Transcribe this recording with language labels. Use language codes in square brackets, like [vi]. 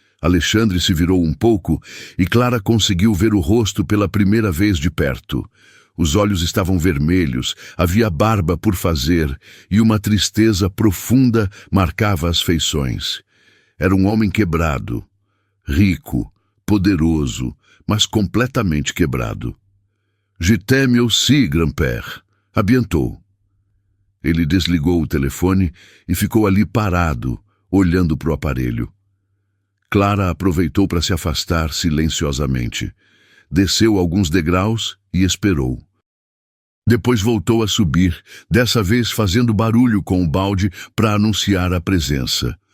[pt] Alexandre se virou um pouco e Clara conseguiu ver o rosto pela primeira vez de perto. Os olhos estavam vermelhos, havia barba por fazer e uma tristeza profunda marcava as feições. Era um homem quebrado, rico, poderoso, mas completamente quebrado. [fr] Je t'aime aussi, grand-père. Abientou. [pt] Ele desligou o telefone e ficou ali parado, olhando para o aparelho. Clara aproveitou para se afastar silenciosamente. Desceu alguns degraus e esperou. Depois voltou a subir, dessa vez fazendo barulho com o balde para anunciar a presença.